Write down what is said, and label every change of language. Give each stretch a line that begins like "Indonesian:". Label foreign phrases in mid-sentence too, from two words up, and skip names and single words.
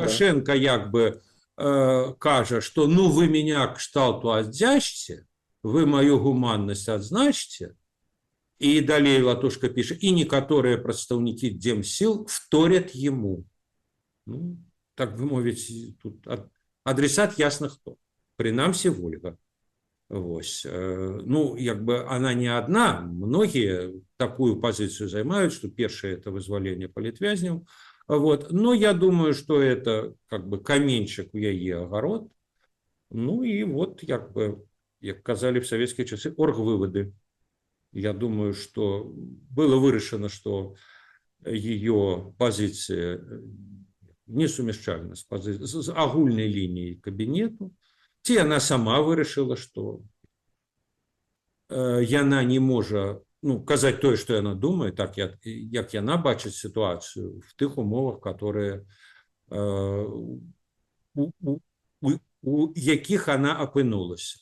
Belarusian: Лукашенко як бы кажа, што ну
Russian: вы меня
Belarusian: кшталту аддзячце,
Russian: вы мою
Belarusian: гуманнасць адзначце, і далей Латушка піша, і некаторыя прадстаўнікі Демсіл
Russian: вторят ему.
Belarusian: Ну, так бы мовіць, тут адресат ясна хто. Прынамсі Вольга. Вось.
Russian: Ну, як бы она не одна, многие такую позицию займают, что первое это вызволение
Belarusian: политвязняў.
Russian: Вот. Но я думаю, что это как бы каменьчик
Belarusian: у яе огород.
Russian: Ну и вот, как бы, как казали в советские часы, оргвыводы. Я думаю, что
Belarusian: было вырашено,
Russian: что ее позиция
Belarusian: несумяшчальна с агульной
Russian: линией кабинету.
Belarusian: Ці яна сама вырашыла, што яна не можа казаць тое, што яна думае, так як яна бачыць сітуацыю
Russian: в тых умовах, которые
Belarusian: у якіх она апынулася.